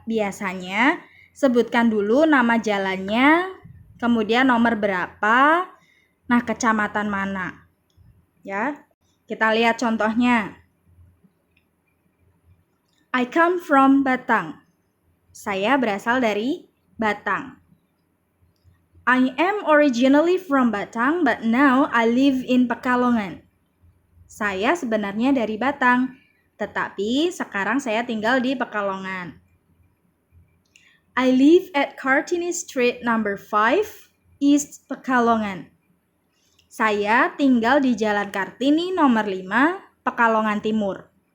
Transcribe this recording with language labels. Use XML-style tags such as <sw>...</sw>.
<id>Biasanya sebutkan dulu nama jalannya, kemudian nomor berapa, nah kecamatan mana. Ya, kita lihat contohnya.</id> <en>I come from Batang.</en> <id>Saya berasal dari Batang.</id> <en>I am originally from Batang, but now I live in Pekalongan.</en> <id>Saya sebenarnya dari Batang, tetapi sekarang saya tinggal di Pekalongan.</id> <en>I live at Kartini Street number 5, East Pekalongan.</en> <id>Saya tinggal di Jalan Kartini nomor 5, Pekalongan Timur.</id>